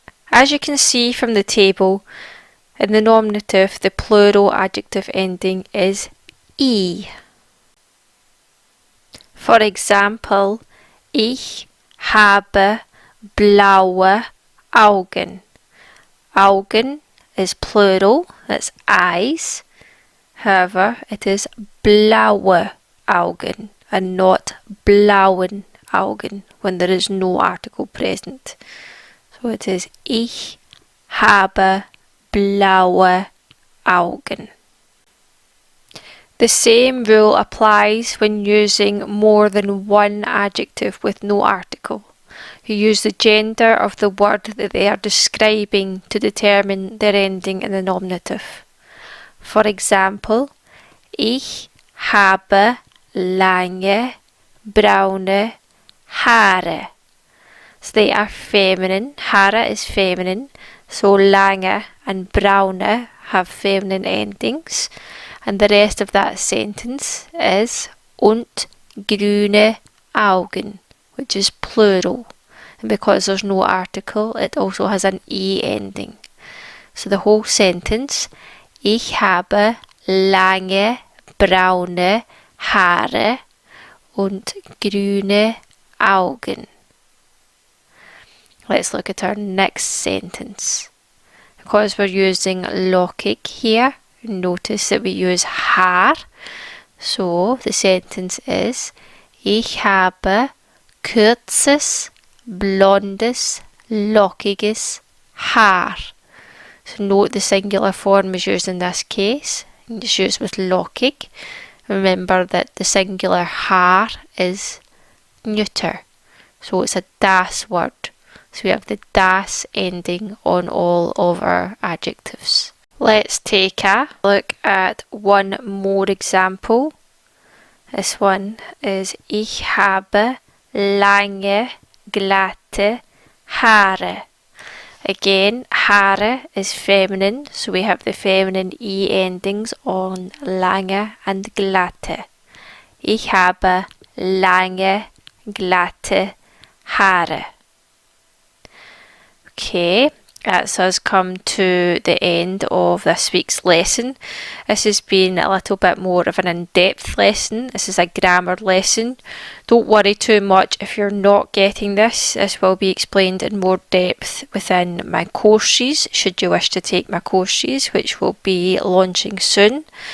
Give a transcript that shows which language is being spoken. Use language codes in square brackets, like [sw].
[en] As you can see from the table, in the nominative, the plural adjective ending is E. For example, [de] Ich habe blaue Augen. [en] Augen is plural, that's eyes. However, it is blaue Augen and not blauen Augen when there is no article present. So it is [de] Ich habe blaue Augen. [en] The same rule applies when using more than one adjective with no article. You use the gender of the word that they are describing to determine their ending in the nominative. For example, [de] Ich habe lange braune Haare. [en] So they are feminine. Haare is feminine. So lange and braune have feminine endings. And the rest of that sentence is [de] und grüne Augen, [en] which is plural. And because there's no article, it also has an E ending. So the whole sentence, [de] Ich habe lange braune Haare und grüne Augen. [en] Let's look at our next sentence. Because we're using lockig here, notice that we use Haar. So the sentence is [de] Ich habe kurzes, blondes, lockiges Haar. [en] So note the singular form is used in this case. It's used with lockig. Remember that the singular har is neuter. So it's a das word. So we have the das ending on all of our adjectives. Let's take a look at one more example. This one is [de] Ich habe lange, glatte Haare. [en] Again, Haare is feminine, so we have the feminine E endings on lange and glatte. [de] Ich habe lange, glatte Haare. [en] Okay, that's us come to the end of this week's lesson. This has been a little bit more of an in-depth lesson. This is a grammar lesson. Don't worry too much if you're not getting this. This will be explained in more depth within my courses, should you wish to take my courses, which will be launching soon.